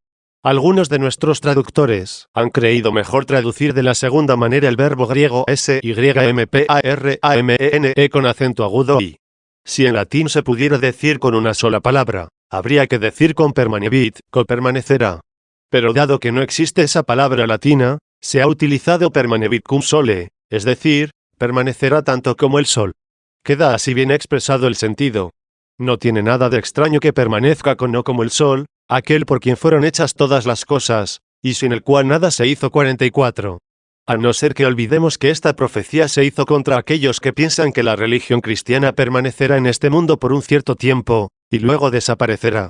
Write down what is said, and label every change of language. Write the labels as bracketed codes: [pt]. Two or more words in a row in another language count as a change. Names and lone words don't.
[es] Algunos de nuestros traductores han creído mejor traducir de la segunda manera el verbo griego sympparmene con acento agudo y. Si en latín se pudiera decir con una sola palabra, habría que decir con permanebit, permanecerá. Pero dado que no existe esa palabra latina, se ha utilizado [la] permanebit cum sole, [es] es decir, permanecerá tanto como el sol. Queda así bien expresado el sentido. No tiene nada de extraño que permanezca con no como el sol, aquel por quien fueron hechas todas las cosas, y sin el cual nada se hizo. 44. A no ser que olvidemos que esta profecía se hizo contra aquellos que piensan que la religión cristiana permanecerá en este mundo por un cierto tiempo, y luego desaparecerá.